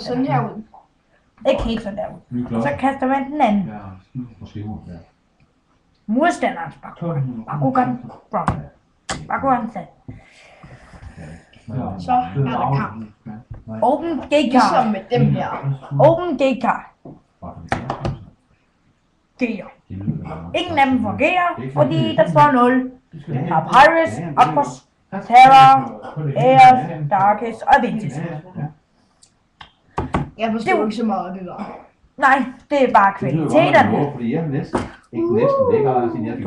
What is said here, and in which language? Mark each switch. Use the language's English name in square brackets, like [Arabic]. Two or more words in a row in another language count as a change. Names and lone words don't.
[Danish] Sådan her ud. Ikke helt sådan der ud. Og så kaster man den anden. Modstanderens Bakugan. Bakugan sat. Så er der kamp. [English] Open gate [Danish] Ligesom [English] card. [Danish] med dem her. [English] Open gate card. Gear. [Danish] Ingen af dem fungerer, fordi der står 0. Papyrus, Aquos, Terra, Aeos, Darkest og Ventus. Jeg forstår ikke så meget af det der. Nej, det er bare kvaliteterne. Fordi jeg næsten ligger siden jeg fik